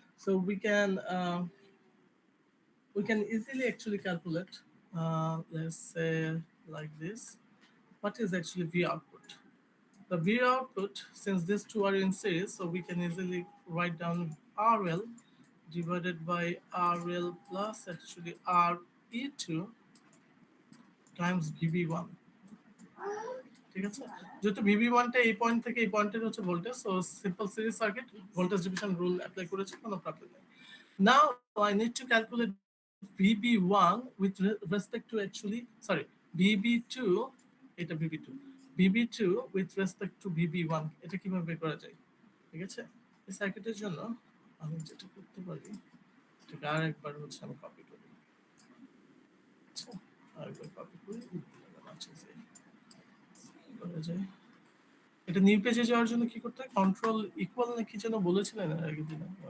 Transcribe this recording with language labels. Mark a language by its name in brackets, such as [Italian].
[English] So we can easily actually calculate, let's say like this, what is actually V output. The V output, since these two are in series, so we can easily write down RL divided by RL plus actually RE2 times VB1. [Bangla] ঠিক আছে? যেহেতু VB1 টা এই point থেকে এই পয়েন্টের হচ্ছে voltage, so simple series circuit voltage division rule apply করেছি, কোনো প্রবলেম নেই। [English] Now I need to calculate VB1 with respect to actually, sorry, VB2, এটা VB2, VB2 with respect to VB1, [Bangla] এটা কিভাবে বের করা যায়? ঠিক আছে? এই সার্কিটের জন্য আমি যেটা করতে পারি, এটাকে আরেকবার হচ্ছে আমি কপি করি। আচ্ছা, আরেকবার কপি করি, আচ্ছা কি করা যায়? এটা নিউ পেজে যাওয়ার জন্য কি করতে হয়? কন্ট্রোল ইকুয়াল না কি যেন বলেছিলেন এর আগের দিনে?